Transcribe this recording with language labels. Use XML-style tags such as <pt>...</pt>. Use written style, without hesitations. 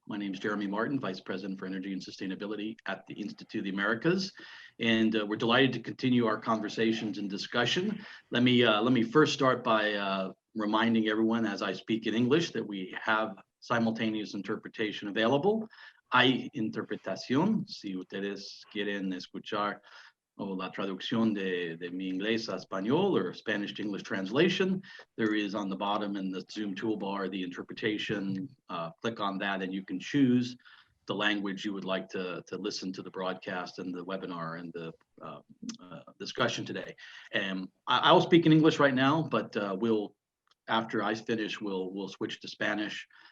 <en>My name is Jeremy Martin, Vice President for Energy and Sustainability at the Institute of the Americas, and we're delighted to continue our conversations and discussion. Let me first start by reminding everyone as I speak in English that we have simultaneous interpretation available.</en> <es>Hay interpretación, si ustedes quieren escuchar o la traducción de mi inglés a español</es> <en>or Spanish to English translation. There is on the bottom in the Zoom toolbar the interpretation. Click on that and you can choose the language you would like to listen to the broadcast and the webinar and the discussion today. And I'll speak in English right now, but after I finish, we'll switch to Spanish.</en>